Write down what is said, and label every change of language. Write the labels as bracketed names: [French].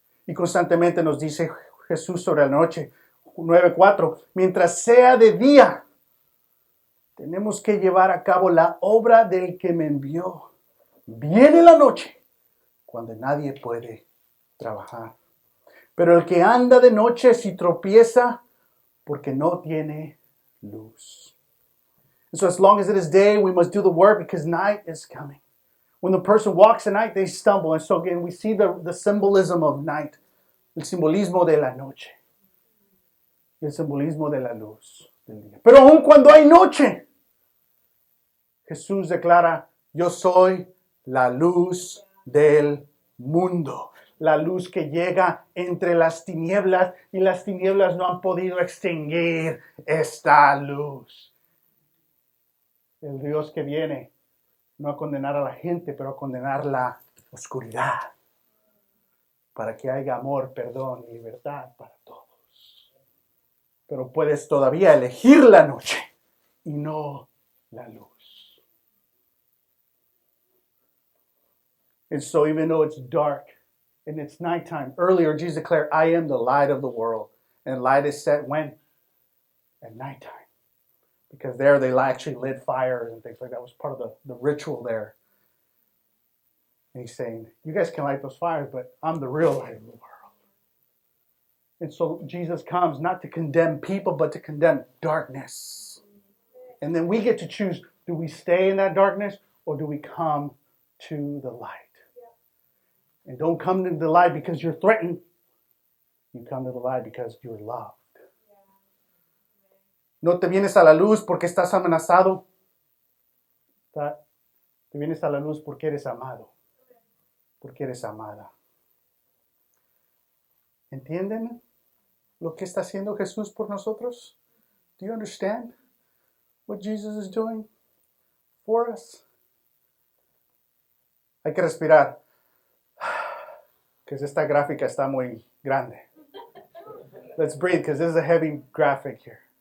[Spanish] Y constantemente nos dice Jesús sobre la noche, 9:4, mientras sea de día, tenemos que llevar a cabo la obra del que me envió. Viene la noche, cuando nadie puede trabajar. Pero el que anda de noche si tropieza porque no tiene luz. [English] And so as long as it is day, we must do the work because night is coming. When the person walks at night, they stumble. And so again, we see the symbolism of night. [Spanish] El simbolismo de la noche. Y el simbolismo de la luz del día. Pero aun cuando hay noche, Jesús declara, yo soy la luz del mundo. La luz que llega entre las tinieblas y las tinieblas no han podido extinguir esta luz. El Dios que viene no a condenar a la gente, pero a condenar la oscuridad. Para que haya amor, perdón y libertad para todos. Pero puedes todavía elegir la noche y no la luz. [English] And so even though it's dark and it's nighttime, earlier Jesus declared, I am the light of the world. And light is set when? At nighttime. Because there they actually lit fires and things like that. It was part of the ritual there. And he's saying, you guys can light those fires, but I'm the real light of the world. And so Jesus comes not to condemn people, but to condemn darkness. And then we get to choose, do we stay in that darkness or do we come to the light? And don't come to the light because you're threatened. You come to the light because you're loved. [Spanish] No te vienes a la luz porque estás amenazado. Te vienes a la luz porque eres amado. Porque eres amada. ¿Entienden lo que está haciendo Jesús por nosotros? [English] Do you understand what Jesus is doing for us? [Spanish] Hay que respirar. Que esta gráfica está muy grande. [English] Let's breathe because this is a heavy graphic here.